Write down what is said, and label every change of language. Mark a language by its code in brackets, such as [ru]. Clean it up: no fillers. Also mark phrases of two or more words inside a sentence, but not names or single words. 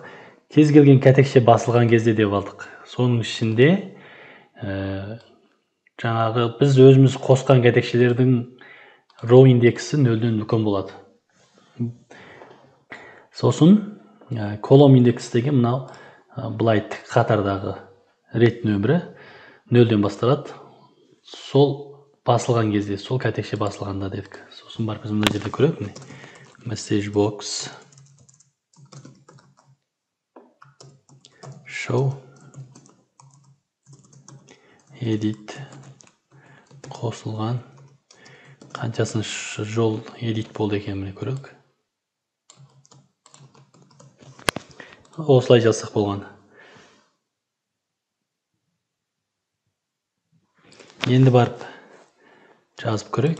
[kk] Кез келген кәтекше басылған кезде деп алдық. Соның ішінде жаңағы біз өзіміз қосқан кәтекшелердің row индексі 0-ден үлкен болады. Сосын колом индекс деген мынау бұлай тік қатардағы рет нөмірі 0-ден басталады. Сол басылған кезде, сол кәтекше басылғанда дедік. Сосын барып біз мына жерде көрейік. [en] Message box show edit [kk] қосылған қаншасыншы жол edit болды екенін көрейік. Осылай жазсақ болған. Енді барып жазып көрейік.